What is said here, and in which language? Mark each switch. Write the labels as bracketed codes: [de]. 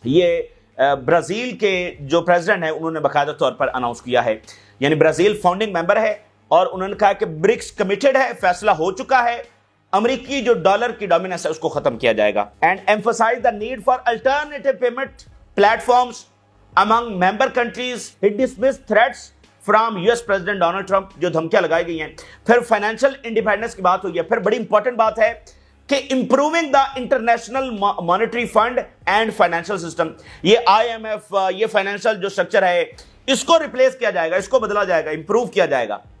[ur] یہ برازیل کے جو پریزیڈنٹ ہیں انہوں نے باقاعدہ طور پر اناؤنس کیا ہے. یعنی برازیل فاؤنڈنگ ممبر ہے اور انہوں نے کہا کہ برکس کمیٹڈ ہے، فیصلہ ہو چکا ہے، امریکی جو ڈالر کی ڈومیننس ہے اس کو ختم کیا جائے گا. [en] And emphasise the need for alternative payment platforms among member countries. He dismissed threats from US President Donald Trump [ur] جو دھمکیاں لگائی گئی ہیں. پھر فائنینشیل انڈیپینڈنس کی بات ہوئی ہے. پھر بڑی امپورٹنٹ بات ہے کہ [en] Improving the international monetary fund and financial system. [ur] یہ IMF، یہ فائنینشیل جو سٹرکچر ہے اس کو ریپلیس کیا جائے گا، اس کو بدلا جائے گا، امپروو کیا جائے گا.